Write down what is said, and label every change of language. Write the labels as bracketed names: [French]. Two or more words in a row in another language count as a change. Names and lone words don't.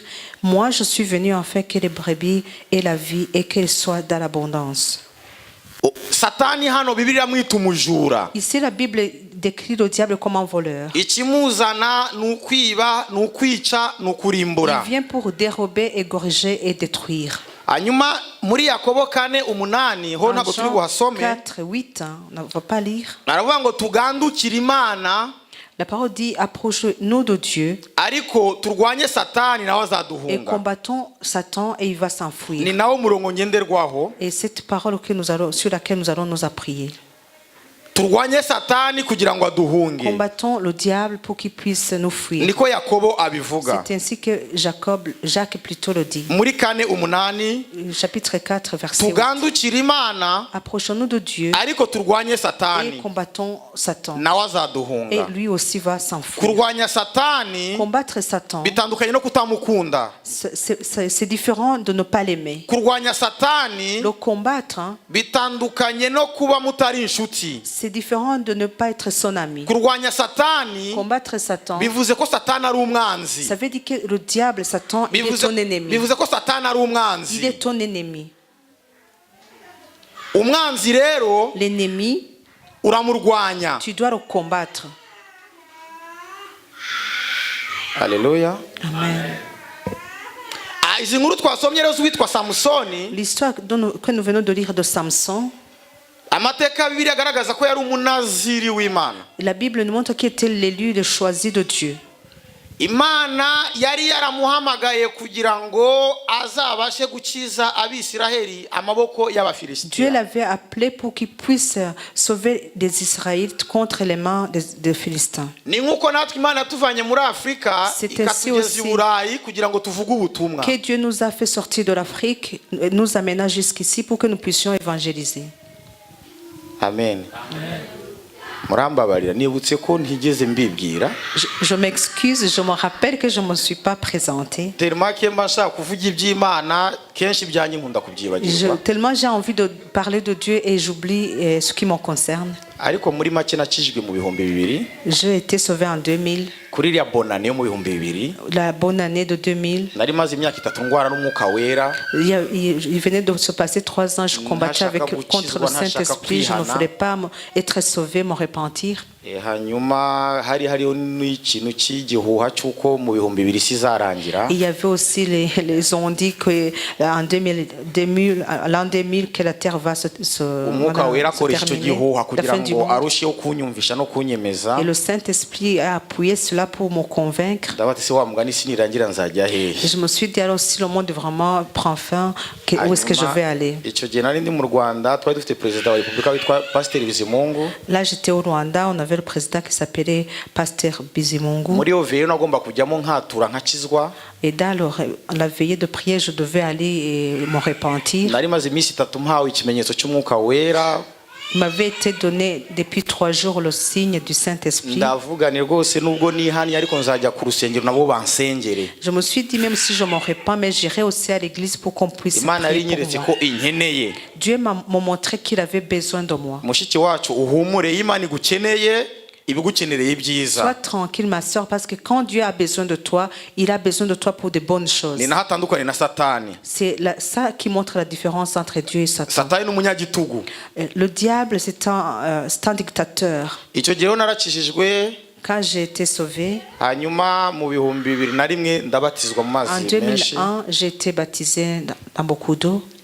[French] Moi, je suis venu en fait que les brebis aient la vie et qu'elles soient dans l'abondance. Ici, la Bible décrit le diable comme un voleur. Il vient pour dérober, égorger et détruire. [Kinyarwanda] Hanyuma muri Yakobo 4:8 ho ntabwo turi buhasome. 4:8, [French] on ne va pas lire. [Kinyarwanda] Aravuga ngo tugandukire Imana. [French] La parole dit approche-nous de Dieu. [Kinyarwanda] Ariko turwanye Satani nawe azaduhunga. [French] Et combattons Satan et il va s'enfuir. [Kinyarwanda] Ni nawo murongo ngenderwaho. [French] Et cette parole que sur laquelle nous allons nous appuyer. [Kinyarwanda] Turwanye Satani kugira ngo aduhunge. [French] Combattons le diable pour qu'il puisse nous fuir. [Kinyarwanda] Niko Yakobo abivuga. [French] C'est ainsi que Jacques plutôt le dit. [Kinyarwanda] Muri 4:8 [French] chapitre 4 verset 8. [Kinyarwanda] Tugandukire Imana. [French] Approchons-nous de Dieu. [Kinyarwanda] Ariko turwanye Satani. [French] Et combattons Satan. [Kinyarwanda] Nawe azaduhunga. [French] Et lui aussi va s'enfuir. [Kinyarwanda] Kurwanya Satani. [French] Combattre Satan. [Kinyarwanda] Bitandukanye no kutamukunda. [French] C'est différent de ne pas l'aimer. [Kinyarwanda] Kurwanya Satani. [French] Le combattre. [Kinyarwanda] Bitandukanye no kuba mutari inshuti. [French] C'est différent de ne pas être son ami. [Kinyarwanda] Kurwanya Satani. [French] Combattre Satan. [Kinyarwanda] Bivuze ko Satani ari umwanzi. [French] Ça veut dire que le diable, Satan, il est ton ennemi. [Kinyarwanda] Bivuze ko Satani ari umwanzi. [French] Il est ton ennemi. [Kinyarwanda] Umwanzi rero. [French] L'ennemi. [Kinyarwanda] Uramurwanya. [French] Tu dois le combattre. Alléluia. Amen. [Kinyarwanda] Izi nkuru twasomye rero witwa Samsoni. [French] L'histoire que nous venons de lire de Samson. La Bible nous montre qu'il était l'élu, le choisi de Dieu. [Kinyarwanda] Imana yari yaramuhamagaye kugira ngo azabashe gukiza abisiraheli amaboko y'abafilisitiya. [French] Dieu l'avait appelé pour qu'il puisse sauver des Israélites contre les mains des Philistins. [Kinyarwanda] Ni nkuko natwe Imana tuvanye muri Afrika ikatugeza i Burayi kugira ngo tuvuge ubutumwa. [French] Que Dieu nous a fait sortir de l'Afrique, nous amena jusqu'ici pour que nous puissions évangéliser. Amen. Je m'excuse, je me rappelle que je ne me suis pas présenté. Tellement j'ai envie de parler de Dieu et j'oublie ce qui me concerne. J'ai été sauvé en 2000. La bonne année de 2000. Il venait de se passer 3 ans, je combattais contre le Saint-Esprit, je ne voulais pas être sauvé, me repentir. [Kinyarwanda] hanyuma hariho n'ikintu cy'igihuha cy'uko mu bihumbi bibiri sizarangira. [French] Il y avait aussi les ont dit que en 2000 l'an 2000 que la terre va se [Kinyarwanda] umwuka wera akoresha icyo gihuha kugira ngo arusheho kunyumvisha no kunyemeza. [French] Et le Saint-Esprit a appuyé cela pour me convaincre. [Kinyarwanda] Ndabati se wa mugani sinirangira nzajya hehe. [French] Je me suis dit alors si le monde vraiment prend fin, où est-ce que je vais aller? [Kinyarwanda] Icyo gihe nari ndi mu Rwanda, twari dufite perezida wa Repubulika witwa Pasteur Bizimungu. [French] Là j'étais au Rwanda, on avait le président qui s'appelait Pasteur Bizimungu. [Kinyarwanda] Muri yo veille nagomba kujyamo nkatura nkakizwa. [French] Et dans la veillée de prière, je devais aller et me repentir. [Kinyarwanda] Nari maze iminsi 3 mpawe ikimenyetso cy'umwuka wera. [French] Il m'avait été donné depuis 3 jours le signe du Saint-Esprit. [Kinyarwanda] Ndavugane rwose nubwo nihani ariko nzajya ku rusengero nabo bansengere. [French] Je me suis dit même si je m'en repens, mais j'irai aussi à l'église pour qu'on puisse prier pour moi. Dieu m'a montré qu'il avait besoin de moi. [Kinyarwanda] Mushiki wacu uhumure, Imana igukeneye. [French] Sois tranquille ma soeur, parce que quand Dieu a besoin de toi, il a besoin de toi pour de bonnes choses. C'est ça qui montre la différence entre Dieu et Satan. Le diable c'est un dictateur. Quand j'ai été sauvé, en 2001 j'ai été baptisé dans beaucoup d'eau.